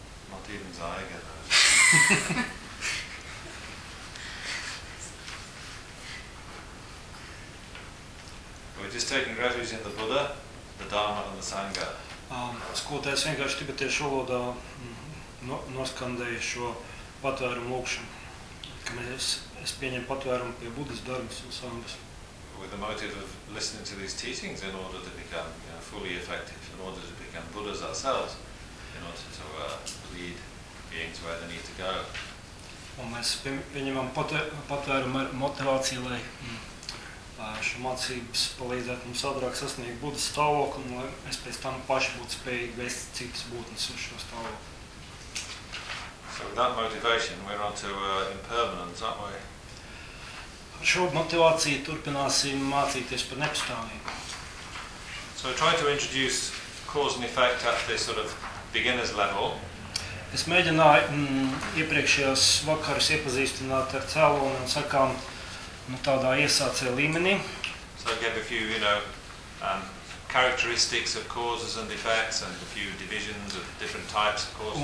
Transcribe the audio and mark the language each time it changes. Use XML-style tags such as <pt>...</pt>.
<en>Not even Zaiga knows. We're just taking refuge in the Buddha, the Dharma, and the Sangha.</en> <lv>Skolotājs vienkārši tibetiešu valodā noskandēja šo patvērumu lūkšanu, ka es pieņemu patvērumu pie Buddhas darbas un sangas.</lv> <en>With the motive of listening to these teachings in order to become, you know, fully effective, in order to become Buddhas ourselves, in order to lead beings where they need to go.</en> <lv>Un mēs pieņemam patvērumu ar motivāciju, lai šo mācības palīdzētu mums ātrāk sasniegt Buddhas stāvokli, lai mēs pēc tam paši būtu spējīgi vēst citas būtnes uz šo stāvokli.</lv> <en>So with that motivation, we're on to impermanence, aren't we?</en> <lv>Ar šo motivāciju turpināsim mācīties par nepastāvību.</lv> <en>So I try to introduce cause and effect at this sort of beginner's level.</en> <lv>Es mēģināju iepriekšējās vakaras iepazīstināt ar cēloni un sakām, nu, tādā iesācēja līmenī.</lv> <en>So I gave a few, you know, characteristics of causes and effects and a few divisions of different types of causes</en>